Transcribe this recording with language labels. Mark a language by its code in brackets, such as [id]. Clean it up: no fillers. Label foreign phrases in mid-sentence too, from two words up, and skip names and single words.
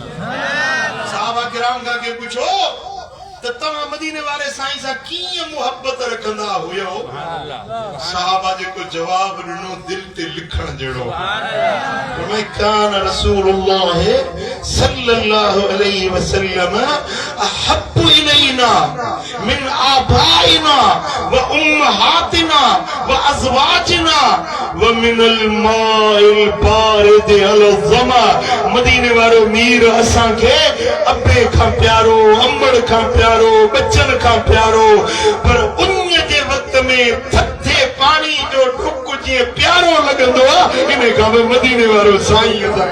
[sd] साहबा किराम का के पूछो तो तव्हां मदीने वाले साईं सां कीअं मुहब्बत रखंदा हुयो साहबा जेको जवाब ॾिनो दिल ते लिखण जहिड़ो फरमाए [ar] كان رسول الله صلى الله عليه وسلم أحب إلينا من آبائنا وأمهاتنا وأزواجنا ومن الماء البارد الظمأ [sd] मदीने वारो मीर असां खे अबे खां प्यारो अंबड़ खां प्यारो बच्चन खां प्यारो पर उन जे वक्त में थथे पानी जो ढुक जीअं प्यारो लॻंदो आहे इन खां बि मदीने वारो साईं